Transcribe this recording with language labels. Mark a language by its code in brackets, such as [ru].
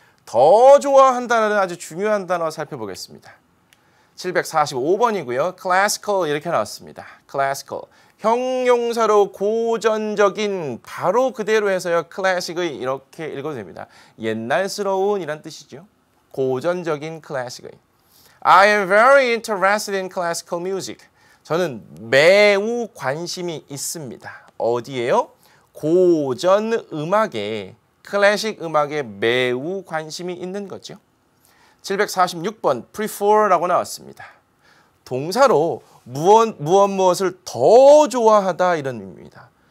[ko] 더 좋아한다는 아주 중요한 단어 살펴보겠습니다. 745번이고요. classical 이렇게 나왔습니다. [en] classical. [ko] 형용사로 고전적인, 바로 그대로 해서요. classic의 이렇게 읽어도 됩니다. 옛날스러운 이란 뜻이죠. 고전적인 classic의. [en] I am very interested in classical music. [ko] 저는 매우 관심이 있습니다. 어디에요? 고전 음악에, 클래식 음악에 매우 관심이 있는 거죠. 746번 prefer라고 나왔습니다. 동사로 무엇을 더 좋아하다 이런 의미입니다.